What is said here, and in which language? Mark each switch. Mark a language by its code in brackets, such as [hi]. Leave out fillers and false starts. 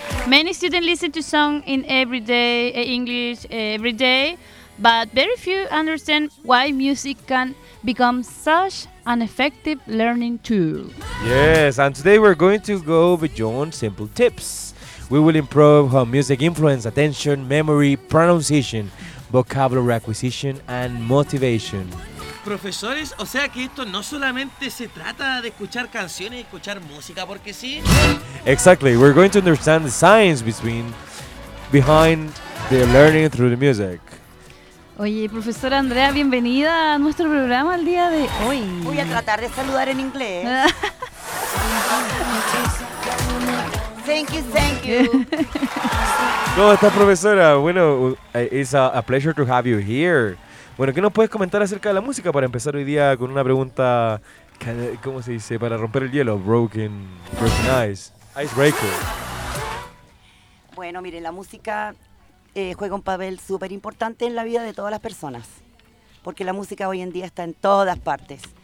[en] Many students listen to song in everyday English every day, but very few understand why music can become such an effective learning tool. Yes, and today we're going to go beyond simple tips. We will improve how music influences attention, memory, pronunciation, vocabulary acquisition, and motivation. [es] Profesores, o sea que esto no solamente se trata de escuchar canciones y escuchar música porque sí. [en] Exactly, we're going to understand the science behind the learning through the music. [es] Oye, profesora Andrea, bienvenida a nuestro programa el día de hoy. Voy a tratar de saludar en inglés. [en] Thank you. [es] ¿Cómo estás, profesora? [en] Bueno, it's a pleasure to have you here. [es] Bueno, ¿qué nos puedes comentar acerca de la música para empezar hoy día con una pregunta, ¿cómo se dice? Para romper el hielo, [en] broken icebreaker. [es] Bueno, mire, la música juega un papel súper importante en la vida de todas las personas, porque la música hoy en día está en todas partes.